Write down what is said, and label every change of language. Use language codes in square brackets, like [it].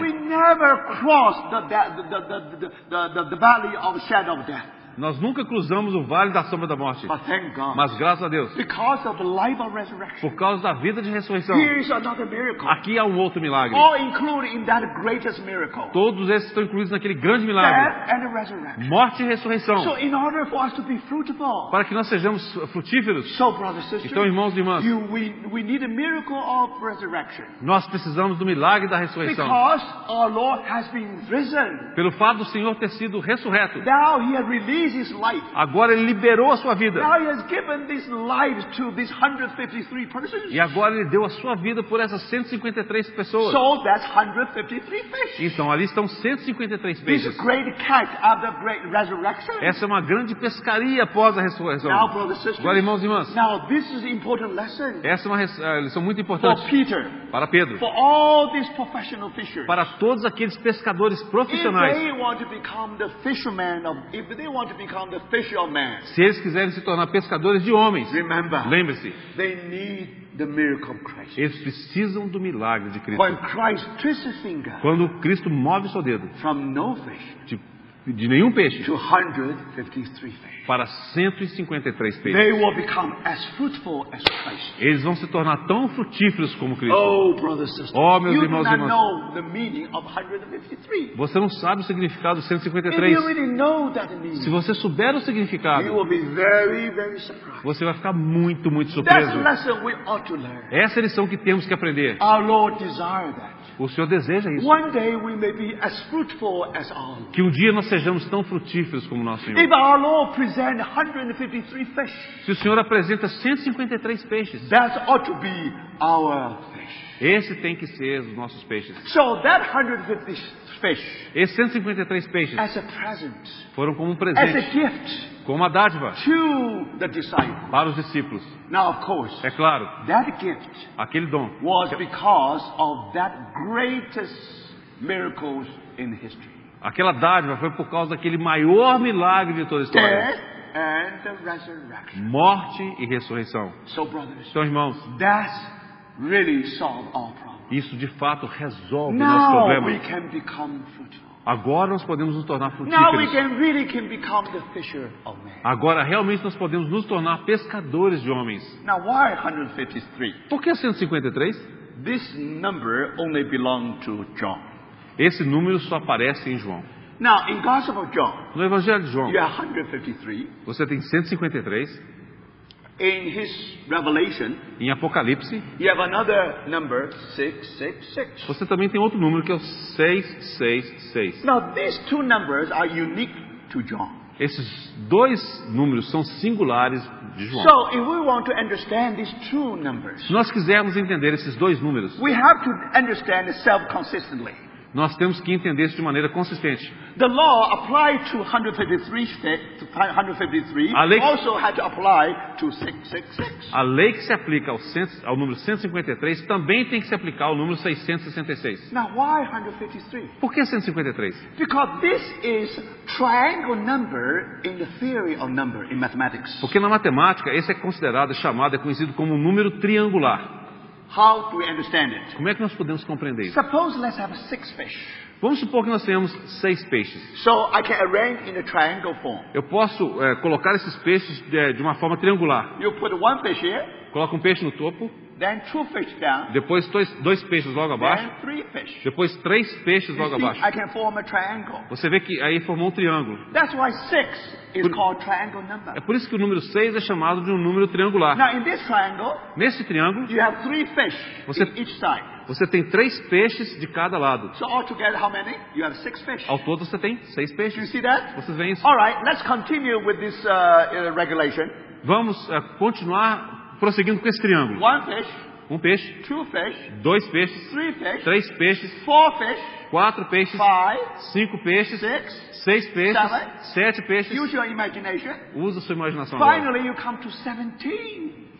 [en] We never cross the valley of shadow of death. [pt] Nós nunca cruzamos o vale da sombra da morte. [en] But thank God, [pt] Mas graças a Deus, [en] because of the life of resurrection, [pt] por causa da vida de ressurreição, [en] here is another miracle. [pt] aqui há um outro milagre. [en] All included in that greatest miracle. [pt] Todos esses estão incluídos naquele grande milagre. [en] Death and resurrection. [pt] Morte e ressurreição. [en] So in order for us to be fruitful, [pt] Para que nós sejamos frutíferos. [en] so brothers and sisters, [pt] Então, irmãos e irmãs, [en] we need a miracle of resurrection. [pt] nós precisamos do milagre da ressurreição. [en] Because our Lord has been risen. [pt] Pelo fato do Senhor ter sido ressurreto. [en] Now he has released his life. [pt] Agora Ele liberou a sua vida. [en] Now he has given this life to these 153 persons. [pt] E agora Ele deu a sua vida por essas 153 pessoas. [en] So that's 153 fish. [pt] Então ali estão 153 [en] This [pt] peixes. [en] great catch after great resurrection. [pt] Essa é uma grande pescaria após a ressurreição. [en] Now, brothers and sisters, [pt] Agora, irmãos e irmãs, [en] now this is an important lesson [pt] essa é uma lição muito [en] for [pt] importante [en] Peter, [pt] para Pedro, [en] for all these professional fishers. [pt] para todos aqueles pescadores [en] If [pt] profissionais. [en] they want to become the fisherman of, if they want to become the fisher of man, [pt] Se eles quiserem se tornar pescadores de homens, [en] remember, [pt] lembre-se, [en] they need the miracle of Christ. [pt] eles precisam do milagre de Cristo. [en] When Christ twists his finger [pt] Quando Cristo move o seu dedo [en] from no fish [pt] de nenhum peixe [en] to 153 fish, [pt] para 153 peixes, [en] they will become as fruitful as Christ. [pt] eles vão se tornar tão frutíferos como Cristo. [en] Oh, brothers and sisters, [pt] Oh, meus [en] you do [pt] irmãos e [en] not [pt] irmãs. [en] know the meaning of 153. [pt] Você não sabe o significado do [en] If [pt] 153. [en] you really know that [pt] Se [en] meaning, [pt] você souber o [en] you [pt] significado, [en] will be very, very surprised. [pt] você vai ficar muito, muito [en] That's [pt] surpreso. [en] the lesson we ought to learn. [pt] Essa é a lição que temos que aprender. [en] Our Lord desires that. [pt] O Senhor deseja isso. [en] One day we may be as fruitful as our Lord. [pt] Que um dia nós sejamos tão frutíferos como nosso Senhor. [en] If our Lord present 153 fish, [pt] Se o Senhor apresenta 153 peixes, [en] that ought to be our fish. [pt] esse tem que ser os nossos peixes. [en] So that 150 fish [pt] Esses 153 peixes [en] as a present, [pt] foram como um [en] as a [pt] presente, [en] gift [pt] como uma dádiva [en] to the disciple. [pt] para os discípulos. [en] Now, of course, [pt] É claro, [en] that gift [pt] aquele dom [en] was because of that greatest miracles in history. [pt] Aquela dádiva foi por causa daquele maior milagre de toda a história. [en] Death and the resurrection. [pt] Morte e ressurreição. [en] So, brothers, [pt] Então, irmãos, [en] that really solved our problem. [pt] isso de fato resolve o nosso [en] Now we [pt] problema. [en] can become fruitful. [pt] Agora nós podemos nos tornar [en] Now we [pt] frutíferos. [en] can really become the fisher of men. [pt] Agora realmente nós podemos nos tornar pescadores de homens. [en] Now, why 153? [pt] Por que 153? [en] this number only belonged to John. [pt] Esse número só aparece em João. [en] Now, in Gospel of John, [pt] No Evangelho de João, [en] you have 153. [pt] você tem 153. [en] In his Revelation, [pt] Em Apocalipse, [en] you have another number, 666. [pt] você também tem outro número que é o 666. [en] Now, these two numbers are unique to John. [pt] Esses dois números são singulares de João. [en] So, if we want to understand these two numbers, [pt] Se nós quisermos entender esses dois números, [en] we have to understand it self-consistently. [pt] nós temos que entender isso de maneira consistente. [en] The law applied to 153 [pt] A lei- [en] also had to apply to 666. [pt] A lei que se aplica ao número 153 também tem que se aplicar ao número 666. [en] Now, why 153? [pt] Por que 153? [en] Because this is triangle number in the theory of number in mathematics. [pt] Porque na matemática esse é considerado, é conhecido como um número triangular. [en] How do we understand it? [pt] Como é que nós podemos compreender isso? [en] Suppose let's have 6 fish. [pt] Vamos supor que nós tenhamos 6 peixes. [en] So I can arrange in a triangle form. [pt] Eu posso colocar esses peixes de uma forma triangular. [en] You put one fish here, [pt] Coloca um peixe no topo, [en] then 2 fish down, [pt] depois dois peixes logo abaixo, [en] then 3 fish. [pt] depois 3 peixes [en] You [pt] logo [en] see, [pt] abaixo. [en] I can form a triangle. [pt] Você vê que aí formou um triângulo. [en] That's why 6 is [pt] Por- [en] called triangle number. [pt] É por isso que o número 6 é chamado de um número triangular. [en] Now in this triangle, [pt] Nesse triângulo, [en] you have 3 fish [pt] Você- [en] in each side. [pt] você tem 3 peixes de cada lado. [en] So altogether, how many? You have 6 fish. [pt] Ao todo você tem 6 [en] Do you [pt] peixes. [en] see that? [pt] Vocês veem isso? [en] All right, let's continue with this regulation. [pt] Vamos continuar prosseguindo com esse triângulo. [en] 1 fish, [pt] Um peixe, [en] 2 fish, [pt] 2 peixes, [en] 3 fish, [pt] 3 peixes, [en] 4 fish, [pt] 4 peixes, [en] 5, [pt] 5 peixes, [en] 6. [pt] 6 peixes, [en] Seven. [pt] 7 peixes. [en] Use your imagination. [pt] Usa sua imaginação agora. [en] Finally, you come to 17.